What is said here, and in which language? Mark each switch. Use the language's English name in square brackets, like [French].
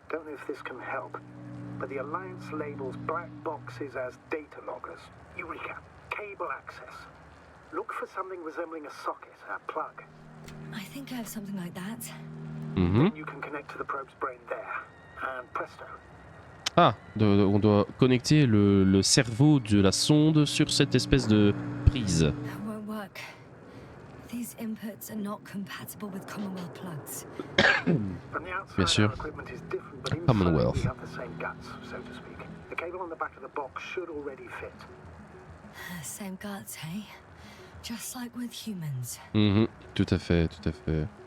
[English] Don't know if this can help. But the Alliance labels black boxes as data loggers. Eureka. Cable access. Look for something resembling a socket, a plug. I think I have something like that. Mm-hmm. Then you can connect to the probe's brain there. And presto. [French] Ah, on doit connecter le cerveau de la sonde sur cette espèce de prise. [English] It won't work. These inputs are not compatible with Commonwealth plugs. From the outside, [French] Bien sûr. [English] our equipment is different, but inside Commonwealth. we have the same guts, so to speak. The cable on the back of the box should already fit. Same guts, hey? Just like with humans. [French] Mhm, tout à fait, tout à fait.